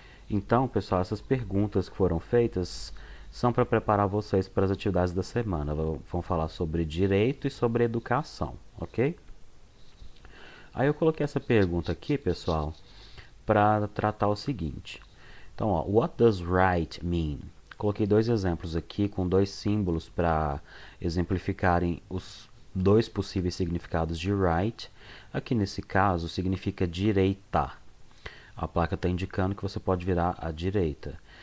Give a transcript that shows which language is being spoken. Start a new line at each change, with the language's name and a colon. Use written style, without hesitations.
Portuguese: Então, pessoal, essas perguntas que foram feitas são para preparar vocês para as atividades da semana. Vão falar sobre direito e sobre educação, ok? Aí eu coloquei essa pergunta aqui, pessoal, para tratar o seguinte. Então, ó,
English: what does right mean?
Portuguese: Coloquei dois exemplos aqui com dois símbolos para exemplificarem os dois possíveis significados de right. Aqui nesse caso significa direita. A placa está indicando que você pode virar à direita.